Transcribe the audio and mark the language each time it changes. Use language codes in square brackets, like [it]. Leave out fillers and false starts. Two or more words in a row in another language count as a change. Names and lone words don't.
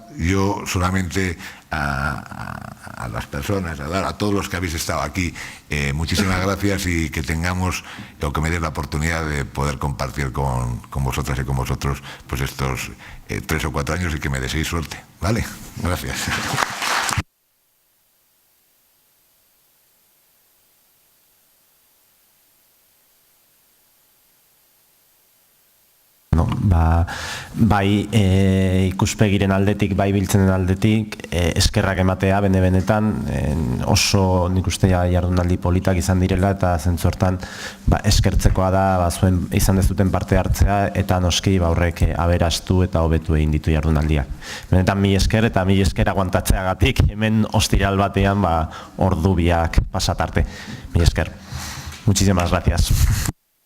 [es] Yo solamente a las personas, a todos los que habéis estado aquí, muchísimas gracias, y que tengamos, o que me dé la oportunidad de poder compartir con vosotras y con vosotros pues estos 3 o 4 años, y que me deseéis suerte. ¿Vale? Gracias. [eu] Bai ikuspegiren aldetik, bai biltzenen aldetik, eskerrak ematea benetan oso nik uste jardunaldi politak izan direla, eta zentzortan eskertzekoa da zuen izan dezuten parte hartzea, eta noski horrek aberastu eta hobetu egin ditu jardunaldiak. Benetan mil esker, eta mil esker aguantatzeagatik hemen ostiral batean ordu biak pasatarte. Mil esker. [es] Muchísimas gracias.